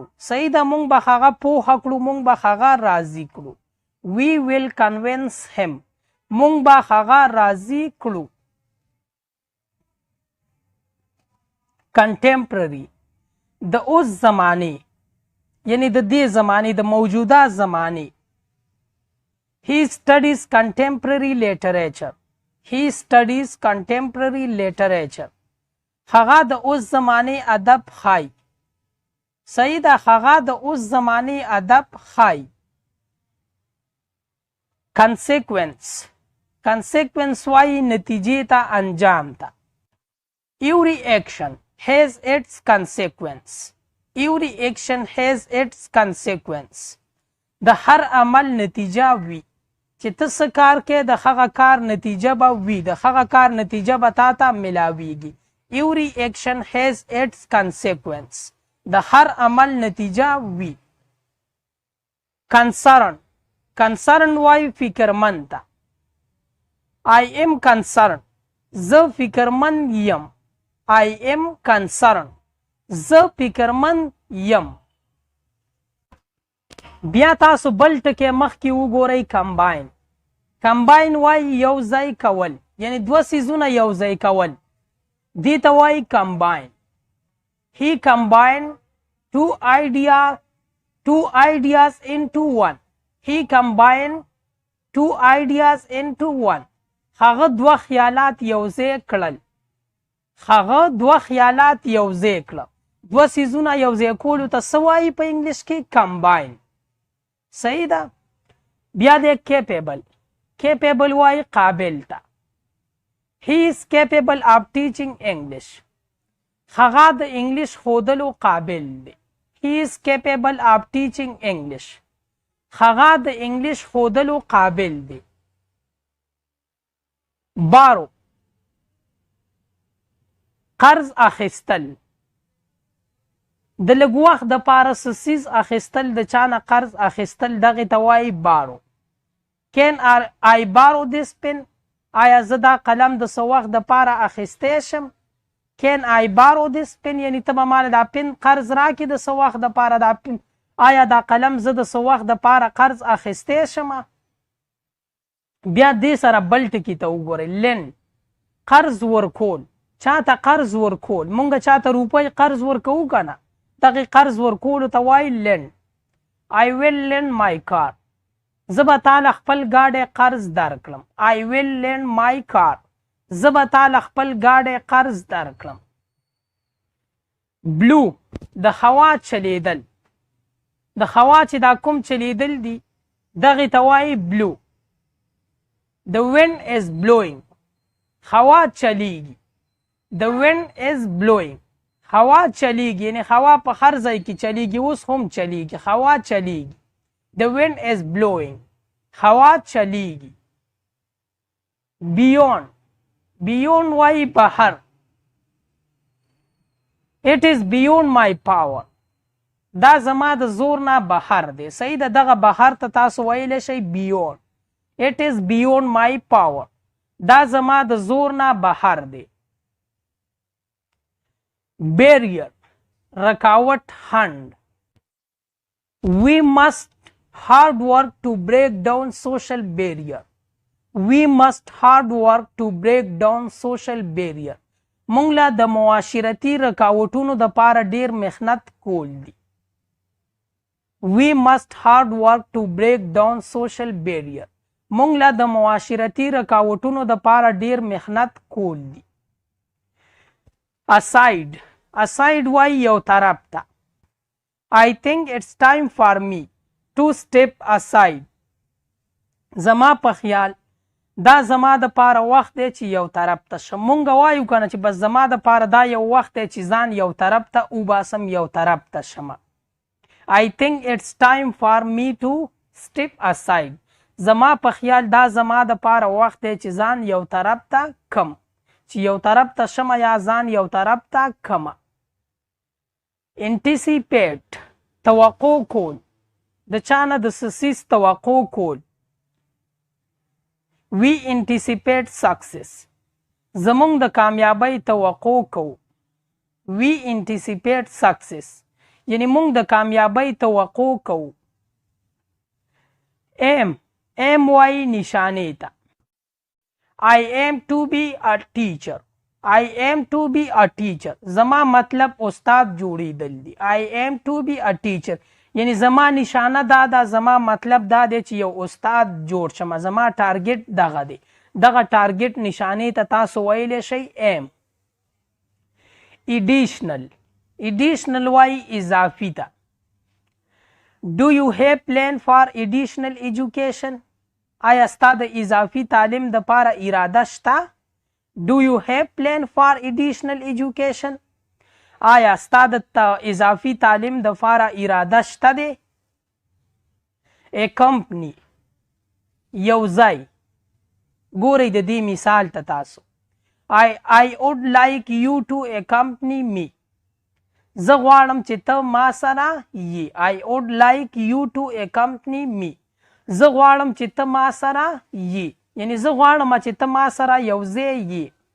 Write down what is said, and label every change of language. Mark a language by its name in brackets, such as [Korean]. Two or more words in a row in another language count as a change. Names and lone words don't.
[Pashto] صحیح ده، مونږ به هغه پوهه کړو، مونږ به هغه راضي کړو. [English] we will convince him, [Pashto] مونږ به هغه راضي کړو. کنټمپرری د اوس زمانې، یعنی د دې زمانې، د موجوده زمانې. [English] He studies contemporary literature. He studies contemporary literature. [Pashto] هغه د اوس زمانې ادب ښایي. صحیح ده، هغه د اوس زمانې ادب ښایي. consequence وایي نتیجې ته، انجام ته. [English] Every action has its consequence. Every action has its consequence. [Pashto] د هر عمل نتیجه وي، چې ته څه کار کې د هغه کار نتیجه به وي، د هغه کار نتیجه به تا ته ملاویږي. [English] Every action has its consequence. [Pashto] د هر عمل نتیجه وي. concern وایي فکرمند ته. [English] I am concerned. [Pashto] زه فکرمند یم. [English] I am concerned. [Pashto] زه فکرمند یم. بیا تاسو بل ټکی مخکې وګورئ، کمباین وایي یو ځای کول، یعنی دوه څیزونه یو ځای کول، دې ته وایي کمباین. [English] He combined two ideas into one. He combined two ideas into one. [Pashto] هغه دوه خیالات یو ځای کړل. هغه دوه خیالات یو ځای کړل. دوه څیزونه یو ځای کولو ته څه وایي په انګلیش کې؟ کمباین. صحیح ده. بیا دی کیپیبل وایي قابل ته. [English] He is capable of teaching English. [Pashto] هغه د انګلیش ښودلو قابل دی. [English] He is capable of teaching English. [Pashto] هغه د انګلیش ښودلو قابل دی. بارو قرض اخیستل، د لږ وخت دپاره څه څیز اخیستل، د چا نه قرض اخیستل، دغې ته وایي بارو. [English] Can I borrow this pen? [Pashto] آیا زه دا قلم د څه وخت دپاره اخیستی شم؟ [English] Can I borrow this pen؟ [Pashto] یعنی ته به ماله دا پن قرض راکړې د څه وخت دپاره، دا پن آیا دا قلم زه د څه وخت دپاره قرض اخیستی شمه؟ بیا دې سره بل ټکي ته وګورئ، لینډ قرض ورکول. چاته قرض ورکول، مونږ چاته روپۍ قرض ورکوو که نه، دغې قرض ورکولو ته وایي لینډ. [English] I will lend my car. [Pashto] زه به تاله خپل ګاډی قرض درکړم. [English] I will lend my car. [Pashto] زه به تاله خپل ګاډی قرض درکړم. بلو د هوا چلیدل، د هوا چې دا کوم چلیدل دي دغې ته وایي بلو. [English] The wind is blowing. [Pashto] هوا چلیږي. [English] The wind is blowing. [Pashto] هوا چلیږي، یعنی هوا په هر ځای کې چلیږي، اوس هم چلیږي، هوا چلیږي. [English] The wind is blowing. [Pashto] هوا چلیږي. beyond وایي بهر. [English] It is beyond my power. [Pashto] دا زما د زور نه بهر دی. صحیح ده، دغه بهر ته تاسو ویلی شئ beyond. [English] It is beyond my power. [Pashto] دا زما د زور نه بهر دی. barrier رکاوټ، خنډ. [English] We must hard work to break down social barrier. We must hard work to break down social barrier. [Pashto] مونږ لا د معاشرتي رکاوټونو د پاره ډیر محنت کول دي. [English] We must hard work to break down social barrier. [Pashto] مونږ لا د معاشرتي رکاوټونو د پاره ډیر محنت کول دي. aside وای یو طرف ته. [English] I think it's time for me to step aside. [Pashto] زما په خیال دا زما د پاره وخت دی چې یو طرف ته شم. مونږ وایو کنه چې بس زما د پاره دا یو وخت دی چې ځان یو طرف ته وباسم یو طرف ته شم. [English] I think it's time for me to step aside. [Pashto] زما په خیال دا زما د پاره وخت دی چې ځان یو طرف ته کم. چې یو طرف ته شم یا ځان یو طرف ته کم. anticipate توقع کول. د چانه د سیس توقع کول. [English] We anticipate success. [Pashto] زمونږ د کامیابی توقع کوو. [English] We anticipate success. [Pashto] یعنی مونږ د کامیابی توقع کوو. aim وای نشانه ته. [English] I aim to be a teacher. I aim to be a teacher. [Pashto] زما مطلب استاد جوړیدل دي. [English] I aim to be a teacher. [Pashto] یعنی زما نشانه دا زما مطلب دا دی چې یو استاد جوړ شم. زما ټارګټ دغه دی. دغه ټارګټ نشانه ته تاسو ویلی شئ aim. additional وای اضافي ته. [English] Do you have plan for additional education? [Pashto] آیا ستا د اضافي تعلیم د پاره اراده شته؟ [English] Do you have plan for additional education? [Pashto] آیا ستا د اضافي تعلیم د پاره اراده شته دی؟ [English] A company [Pashto] یو ځای. ګورئ د دې مثال ته تاسو. [English] I would like you to accompany me. [Pashto] زه غواړم چې ته ما سره یې. [English] I would like you to accompany me. [Pashto] زه غواړم چې ته ما سره یې. یعنی زه غواړم چې ته ما سره یو ځای یې.